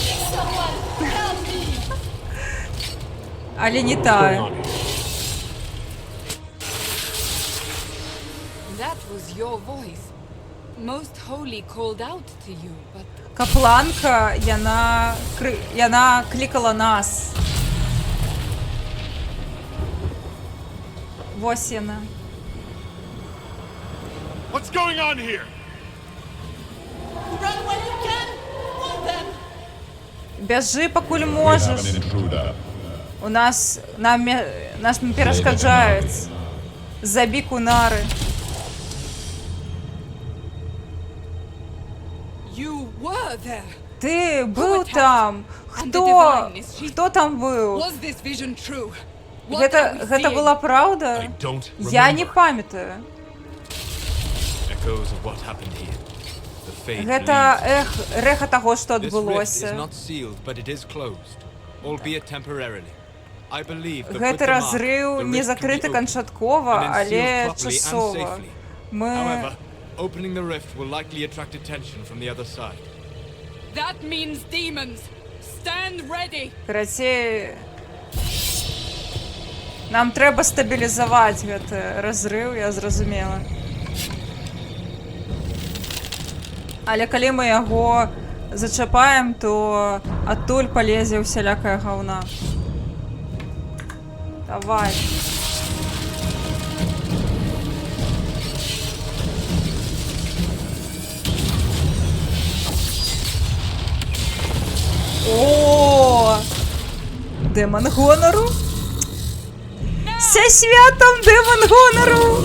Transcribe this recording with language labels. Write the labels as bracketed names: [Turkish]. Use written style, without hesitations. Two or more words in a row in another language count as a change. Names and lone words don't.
[Belarusian] Але не тая. [English] That was your voice. Most Holy called out to you, but [Belarusian] Капланка, яна клікала нас. Вось яна. [English] What's going on here? [Belarusian] Бяжы, пакуль можаш. Нас перашкаджаюць. Забі кунары. [English] You were there. [Belarusian] Ты быў там. Хто там быў? [English] Was this vision true? What are we [Belarusian] Гэта [English] seeing? [Belarusian] была [English] I [Belarusian] праўда? [English] don't [Belarusian] Я не [English] remember. [Belarusian] памятаю. [English] Echoes of what happened here. The fate [Belarusian] Гэта [English] leaves. [Belarusian] рэха таго, што [English] This rift is [Belarusian] адбылося. [English] not sealed, but it is closed, albeit temporarily. I believe that with [Belarusian] Гэты [English] the mark, [Belarusian] разрыў [English] the [Belarusian] не [English] rift can be [Belarusian] закрыты [English] opened, [Belarusian] канчаткова, [English] and then [Belarusian] але [English] sealed properly and [Belarusian] часова. [English] safely. [Belarusian] Мы... [English] However, opening the rift will likely attract attention from the other side. That means demons. Stand ready. [Belarusian] Карацей... Нам трэба стабілізаваць гэты разрыў, я зразумела. Але калі мы яго зачапаем, то адтуль палезе ўсялякая гаўна. Давай. О! [Ukrainian] Демон гонору? Ся святом демон гонору!